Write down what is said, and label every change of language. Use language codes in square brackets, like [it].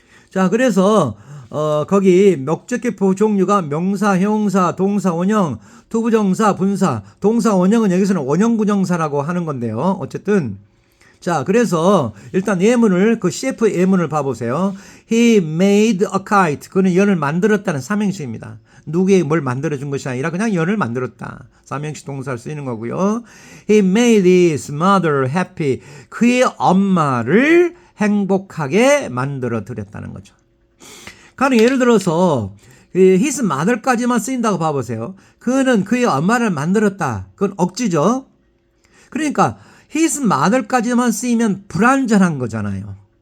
[ko] 자, 그래서 거기 목적격 종류가 명사, 형용사, 동사, 원형, 투부정사, 분사, 동사, 원형은 여기서는 원형부정사라고 하는 건데요. 어쨌든 자, 그래서 일단 예문을 그 CF 예문을 봐보세요. [en] He made a kite. [ko] 그는 연을 만들었다는 삼형식입니다. 누구에게 뭘 만들어준 것이 아니라 그냥 연을 만들었다. 삼형식 동사를 쓰이는 거고요. [en] He made his mother happy. [ko] 그의 엄마를 행복하게 만들어 드렸다는 거죠. 그러니까 예를 들어서 his mother까지만 쓰인다고 봐보세요. 그는 그의 엄마를 만들었다. 그건 억지죠. 그러니까 his mother까지만 쓰이면 불완전한 거잖아요.